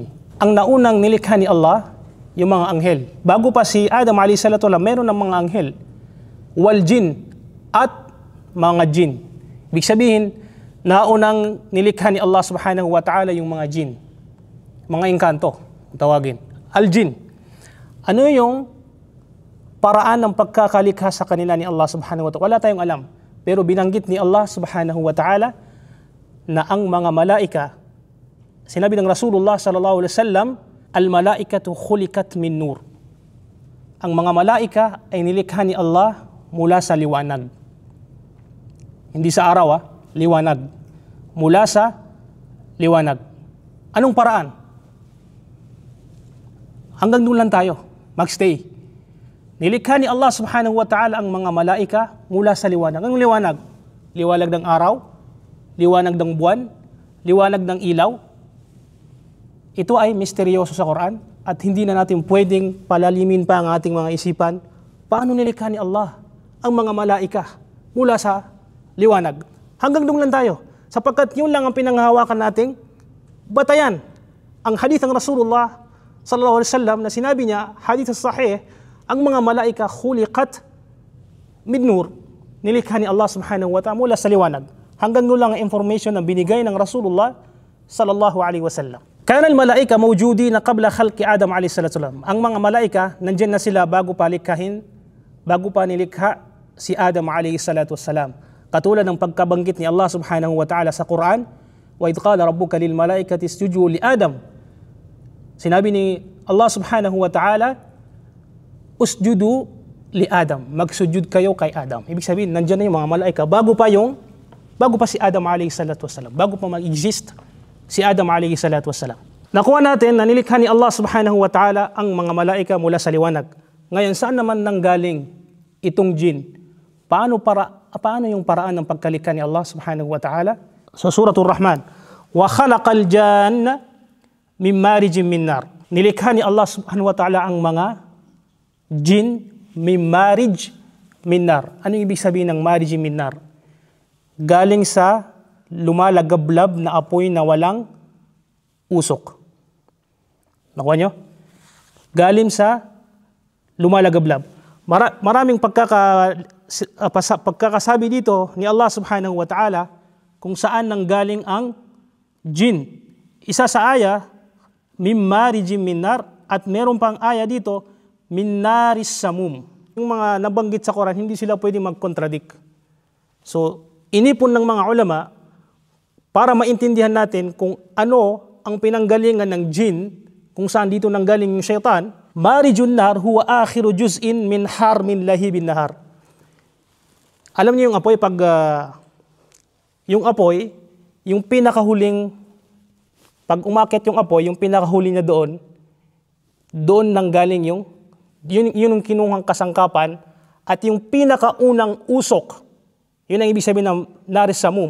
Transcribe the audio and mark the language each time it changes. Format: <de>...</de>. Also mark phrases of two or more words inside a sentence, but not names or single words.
<tl>Ang naunang nilikha ni Allah, yung mga anghel. Bago pa si Adam</tl> <ar>عليه الصلاة والسلام,</ar> <tl>meron ng mga anghel.</tl> <ar>والجن,</ar> <tl>at mga jin. Ibig sabihin, naunang nilikha ni Allah</tl> <ar>سبحانه وتعالى</ar> <tl>yung mga jin. Mga engkanto, tawagin. Al-jin. Ano yung paraan ng pagkakalikha sa kanila ni Allah</tl> <ar>سبحانه وتعالى?</ar> <tl>Wala tayong alam. Pero binanggit ni Allah</tl> <ar>سبحانه وتعالى</ar> <tl>na ang mga malaika, sinabi ng Rasulullah</tl> <ar>صلى الله عليه وسلم, الملائكة خلقت من نور.</ar> <tl>Ang mga malaika ay nilikha ni Allah mula sa liwanag. Hindi sa araw, liwanag. Mula sa liwanag. Anong paraan? Hanggang doon lang tayo, magstay. Nilikha ni Allah</tl> <ar>سبحانه وتعالى</ar> <tl>ang mga malaika mula sa liwanag. Anong liwanag? Liwanag ng araw, liwanag ng buwan, liwanag ng ilaw. Ito ay misteryoso sa Quran at hindi na natin pwedeng palalimin pa ang ating mga isipan. Paano nilikha ni Allah ang mga malaika mula sa liwanag? Hanggang doon lang tayo. Sapagkat yun lang ang pinanghahawakan nating batayan. Ang hadith ng Rasulullah</tl> <ar>صلى الله عليه وسلم</ar> <tl>na sinabi niya,</tl> <ar>حديث صحيح,</ar> <tl>ang mga malaika</tl> <ar>خلقت من نور,</ar> <tl>nilikha ni Allah</tl> <ar>سبحانه وتعالى</ar> <tl>mula sa liwanag. Hanggang doon lang ang information na binigay ng Rasulullah</tl> <ar>صلى الله عليه وسلم. كان الملائكة موجودين قبل خلق آدم عليه الصلاة والسلام.</ar> <tl>Ang mga malaika nandiyan na sila bago pa nilikha si Adam</tl> <ar>عليه الصلاة والسلام.</ar> <tl>Katulad ng pagkabanggit ni Allah</tl> <ar>سبحانه وتعالى</ar> <tl>sa Quran,</tl> <ar>وإذ قال ربك للملائكة اسجدوا لآدم.</ar> <tl>Sinabi ni Allah</tl> <ar>سبحانه وتعالى, اسجدوا لآدم,</ar> <tl>magsujud kayo kay Adam. Ibig sabihin, nandiyan na yung mga malaika bago pa si Adam</tl> <ar>عليه الصلاة والسلام,</ar> <tl>bago pa mag-exist si Adam</tl> <ar>عليه الصلاة والسلام.</ar> <tl>Nakuha natin na nilikha ni Allah</tl> <ar>سبحانه وتعالى</ar> <tl>ang mga malaika mula sa liwanag. Ngayon, saan naman nanggaling itong jin? Paano yung paraan ng pagkalikha ni Allah</tl> <ar>سبحانه وتعالى?</ar> <tl>Sa Suratul Rahman,</tl> <ar>وخلق الجان من مارج من نار.</ar> <tl>Nilikha ni Allah</tl> <ar>سبحانه وتعالى</ar> <tl>ang mga jin</tl> <ar>من مارج من نار.</ar> <tl>Ano ibig sabihin ng</tl> <ar>مارج من نار?</ar> <tl>Galing sa lumalagablab na apoy na walang usok. Nakuha nyo? Galing sa lumalagablab. Maraming pagkakasabi dito ni Allah</tl> <ar>سبحانه وتعالى</ar> <tl>kung saan nanggaling ang jin. Isa sa aya,</tl> <ar>من مارج من نار,</ar> <tl>at meron pang aya dito,</tl> <ar>من نار السموم.</ar> <tl>Yung mga nabanggit sa Quran, hindi sila pwede mag-contradict. So, inipon ng mga ulama para maintindihan natin kung ano ang pinanggalingan ng jin, kung saan dito nanggaling yung syaitan.</tl> <ar>مارج النار هو آخر جزء من حرم لهيب النار.</ar> <tl>Alam niyo yung apoy, yung pinakahuling, pag umakyat yung apoy, yung pinakahuli niya doon nanggaling yun ang kinuhang kasangkapan, at yung pinakaunang usok, yun ang ibig sabihin ng</tl> <ar>نار السموم.</ar>